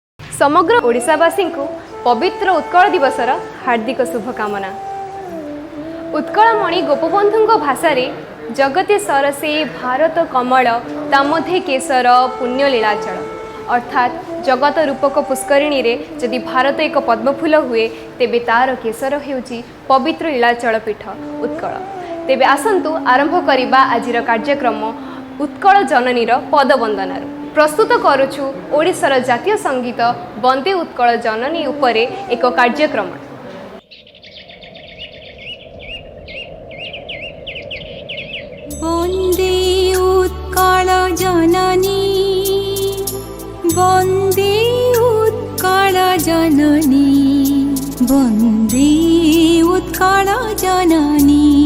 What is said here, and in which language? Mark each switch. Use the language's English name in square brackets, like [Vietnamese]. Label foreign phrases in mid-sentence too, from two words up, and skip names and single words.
[Odia] ସମଗ୍ର ଓଡ଼ିଶାବାସୀ କୁ ପବିତ୍ର ଉତ୍କଳ ଦିବସର ହାର୍ଦ୍ଦିକ ଶୁଭକାମନା। ଉତ୍କଳମଣି ଗୋପବନ୍ଧୁ ଭାଷା ଜଗତେ ସରସେ ଭାରତ କମଳ ତାମଧେ କେଶର ପୁଣ୍ୟ ଲୀଳାଚଳ ଅର୍ଥାତ ଜଗତ ରୂପକ ପୁଷ୍କରିଣୀ ରେ ଯଦି ଭାରତ ଏକ ପଦ୍ମଫୁଲ ହୁଏ ତେବେ ତାର କେଶର ହେଉଛି ପବିତ୍ର ଲୀଳାଚଳ ପୀଠ ଉତ୍କଳ। ତେବେ ଆସନ୍ତୁ ଆରମ୍ଭ କରିବା ଆଜିର କାର୍ଯ୍ୟକ୍ରମ ଉତ୍କଳ ଜନନୀର ପଦବନ୍ଦନାର। ପ୍ରସ୍ତୁତ କରୁଛୁ ଓଡ଼ିଶାର ଜାତୀୟ ସଙ୍ଗୀତ ବନ୍ଦେ ଉତ୍କଳ ଜନନୀ ଉପରେ ଏକ କାର୍ଯ୍ୟକ୍ରମ। ବନ୍ଦେ ଉତ୍କଳ ଜନନୀ ବନ୍ଦେ ଉତ୍କଳ ଜନନୀ ବନ୍ଦେ ଉତ୍କଳ ଜନନୀ